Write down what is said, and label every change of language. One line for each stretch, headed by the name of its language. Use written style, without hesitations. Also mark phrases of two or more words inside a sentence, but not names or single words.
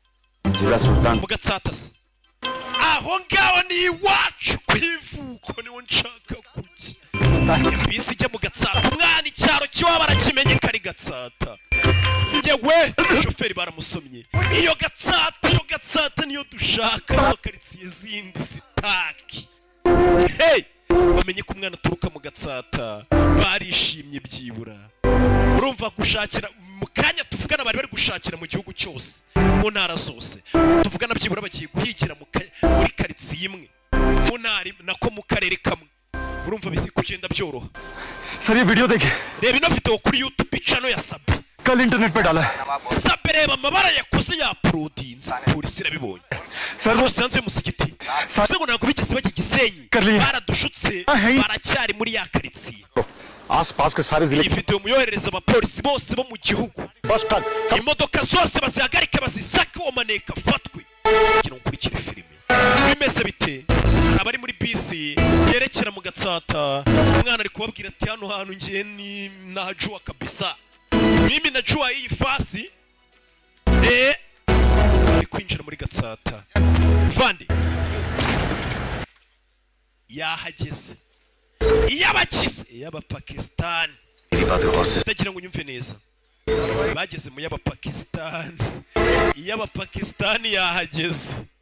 Hindi: जिला सुल्तान
Kinyarwanda: mu Gatsata se aho ngaho ni iwacu ku ivuko niwo nshaka kujya. Bisi ijya mu Gatsata, umwana icyaro kiwaba arakimenye kari Gatsata. Yewe shoferi baramusomye. Iyo Gatsata niyo dushaka, zo karitsiye zindi sitaki. Hey, bamenye ko umwana aturuka mu Gatsata, barishimye byibura. Urumva gushakira mu kanya tuvugana bari gushakira mu gihugu cyose, mu ntara zose. Tuvugana byibura bagiye guhigira muri karitsiye imwe, mu ntara nako mu karere kamwe. Urumva biri kugenda byoroha.
Hindi: सर ये वीडियो देखिए.
Kinyarwanda: Reba ino video kuri YouTube channel ya Sabe.
Hindi: कल इंटरनेट पे डाला है.
Kinyarwanda: Sabe reba amabara yakoze ya Prodins. Polisi irabibonye.
Hindi: सर
Kinyarwanda: Rwose sanze musigiti. Sase ngo ntabwo bigeze bajya Gisenyi. Baradushutse baracyari muri ya karitsiye.
Hindi: आसपास के सारे जिले.
Kinyarwanda: Iyi video muyoherereza abapolisi bose bo mu gihugu. Imodoka zose bazihagarike bazisake uwo maneka fatwe. Kugira ngo ukurikire filime. Bimeze bite? Abari muri bisi yerekera mu Gatsata, umwana ari kubabwira ati hano hantu ngiye
Swahili: ni najua kabisa. Mimi najua hii fasi.
Kinyarwanda: Ari kwinjira muri Gatsata. Vandi. Yahageze. Iyabakize, iy'Abapakistan. Ndagira ngo unyumve neza. Bageze mu y'Abapakistan. Iy'Abapakistan yahageze.